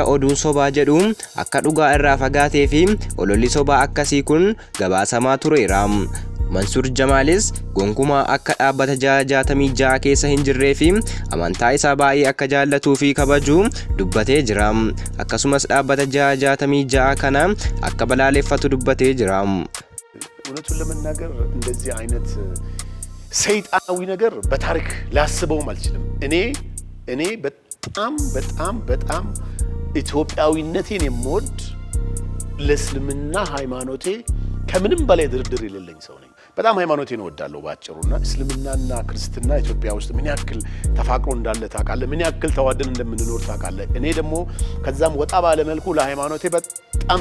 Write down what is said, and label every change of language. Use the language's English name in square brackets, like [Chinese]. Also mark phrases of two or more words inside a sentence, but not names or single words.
[Oromo] Oduun sobaa jedhu akka dhugaa irraa fagaatee fi ololli sobaa akkasii kun gabaasamaa tureera. Mansuur Jamaalis gonkumaa akka dhaabbata 66 keessa hin jirree fi amantaa isaa baay'ee akka jaallatuu fi kabaju dubbatee jira. Akkasumas dhaabbata 66 kana akka balaaleffatu dubbatee jira. [Amharic] እውነቱን ለመናገር እንደዚህ አይነት ሰይጣናዊ ነገር በታሪክ ላስበውም አልችልም። እኔ በጣም ኢትዮጵያዊነቴን የምወድ ለእስልምና ሃይማኖቴ ከምንም በላይ ድርድር የሌለኝ ሰው ነኝ። በጣም ሃይማኖቴን እወዳለሁ ባጭሩና እስልምናና ክርስትና ኢትዮጵያ ውስጥ ምን ያክል ተፋቅሮ እንዳለ ታውቃለህ፣ ምን ያክል ተዋደን እንደምንኖር ታውቃለህ። እኔ ደግሞ ከዛም ወጣ ባለ መልኩ ለሃይማኖቴ በጣም